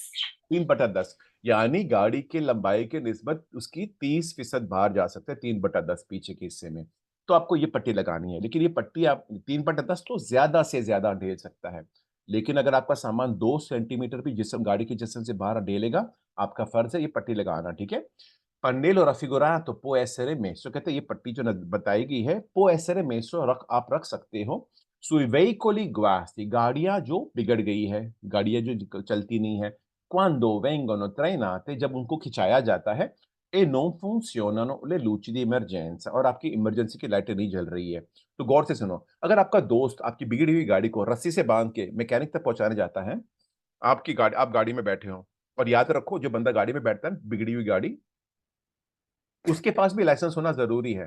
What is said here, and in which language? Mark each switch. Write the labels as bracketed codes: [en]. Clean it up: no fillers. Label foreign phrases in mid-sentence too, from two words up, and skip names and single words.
[hi] 3/10, यानी गाड़ी की लंबाई के निस्बत उसकी 30% बाहर जा सकते हैं, 3/10 पीछे के हिस्से में। तो आपको ये पट्टी लगानी है, लेकिन ये पट्टी आप 3/10 तो ज्यादा से ज्यादा ढेल सकता है। लेकिन अगर आपका सामान 2 सेंटीमीटर भी जिस्म, गाड़ी के जिस्म से बाहर ढेलेगा, आपका फर्ज है ये पट्टी लगाना, ठीक है। [it] पन्नेलो raffigurato può essere messo, [hi] कहते हैं ये पट्टी जो बताई गई है, [it] può essere messo, [hi] आप रख सकते हो [it] sui veicoli guasti, [hi] गाड़ियां जो बिगड़ गई है, गाड़ियां जो चलती नहीं है, [it] quando vengono trainate, [hi] जब उनको खिंचाया जाता है, [it] e non funzionano le luci di emergenza, [hi] और आपकी इमरजेंसी की लाइटें नहीं जल रही है। तो गौर से सुनो, अगर आपका दोस्त आपकी बिगड़ी हुई गाड़ी को रस्सी से बांध के मैकेनिक तक पहुंचाने जाता है, आपकी गाड़ी, आप गाड़ी में बैठे हो, और याद रखो जो बंदा गाड़ी में बैठता है बिगड़ी हुई गाड़ी, उसके पास भी लाइसेंस होना जरूरी है।